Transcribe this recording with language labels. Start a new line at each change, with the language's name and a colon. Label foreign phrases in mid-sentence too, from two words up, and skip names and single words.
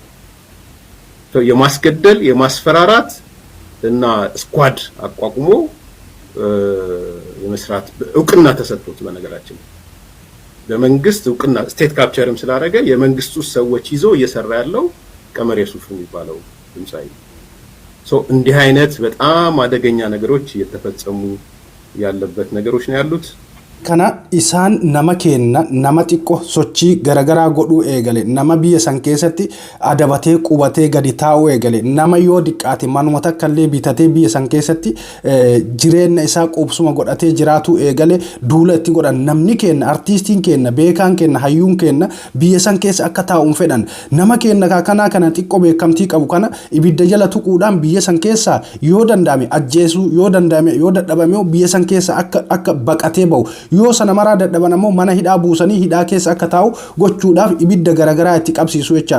Amharic: የማስገደል የማስፈራራት እና ስኳድ አቋቁሞ የመስራት እውቅና ተሰጥቶት በነገራችን በመንግስት እውቅና ስቴት ካፕቸርም ስላደረገ የመንግስቱ ሰዎች ይዞ እየሰራ ያለው ቀመር የሱፍ የሚባለው ድምጻዊ እንዲህ አይነት በጣም አደገኛ ነገሮች እየተፈጸሙ ያለበት ነገሮች ነው ያሉት
Oromo: kana isaan nama kenna nama xiqqoo sochii garagaraa godhuu eegale nama biyya san keessatti adabatee qubatee gadi taa'uu eegale nama yoo diqqaate manuma takkallee bitatee biyya san keessatti jireenya isaa qubsuma godhatee jiraatu eegale duula itti godhan namni kenna artiistiin kenna beekaan kenna hayyuun kenna biyya san keessa akka taa'uun fedhan nama kenna kana xiqqoo beekamtii qabu kana ibidda jala tuquudhaan biyya san keessa yoo danda'ame ajjeesuu yoo danda'ame yoo dadhabame biyya san keessa akka baqatee ba'u yoo sana maraa dadhaban ammoo mana hidhaa buusanii hidhaa keessa akka taa'u gochuudhaaf ibidda garagaraa itti qabsiisu jechaadha.